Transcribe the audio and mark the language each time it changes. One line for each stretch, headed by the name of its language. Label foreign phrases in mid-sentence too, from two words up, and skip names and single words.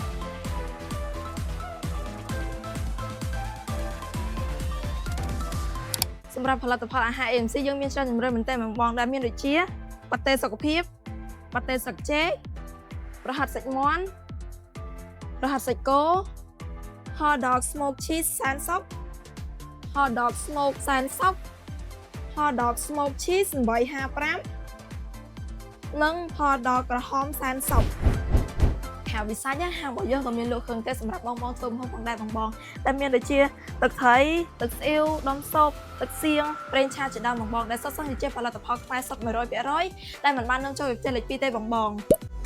Khmer: សម្រាប់ផលិតផលអាហារ AMC យើងមានច្រើនជម្រើសមែនទែនបងដែលមានដូចជាប៉ាតេសុខភាពប៉ាតេស្លឹកចេកប្រហិតសាច់មាន់ប្រហិតសាច់គោ
English: hot dog smoke cheese
Khmer: សែនសុក
English: hot dog smoke
Khmer: សែនសុក
English: hot dog smoke cheese
Khmer: 855 និង
English: hot dog
Khmer: ក្រហមសែនសុកខាងវិស័យហាងរបស់យើងក៏មានលក់គ្រឿងទេសសម្រាប់បងធ្វើម្ហូបផងដែរបងដែលមានដូចជាទឹកត្រីទឹកស្អ៊ីវដុំស៊ុបទឹកសៀងប្រេងឆាជាដើមបងដែលសុទ្ធសឹងជាផលិតផលខ្មែរសុទ្ធ 100% ដែលមិនបាននឹងចូលវិទ្យាល័យ2ទេបង